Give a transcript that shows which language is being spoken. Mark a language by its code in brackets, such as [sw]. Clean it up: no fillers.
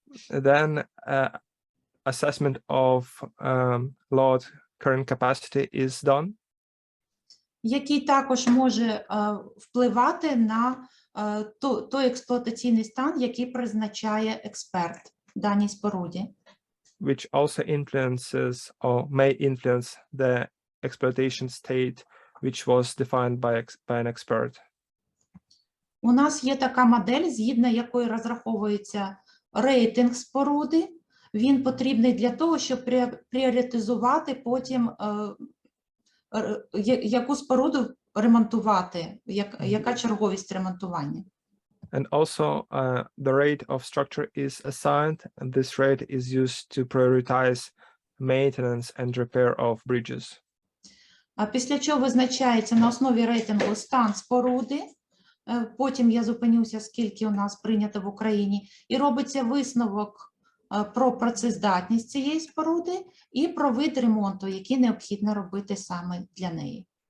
[en] Then assessment of load current capacity is done. [uk] Який також може впливати на той експлуатаційний стан, який призначає експерт в даній споруді. [en] Which also influences or may influence the exploitation state which was defined by an expert. [uk] У нас є така модель, згідно якої розраховується рейтинг споруди. Він потрібний для того, щоб пріоритизувати потім, яку споруду ремонтувати, яка черговість ремонтування. [en] And also the rate of structure is assigned, and this rate is used to prioritize maintenance and repair of bridges. [uk] А після чого визначається на основі рейтингу стан споруди, потім я зупинюся, скільки у нас прийнято в Україні, і робиться висновок про працездатність цієї споруди і про вид ремонту, який необхідно робити саме для неї.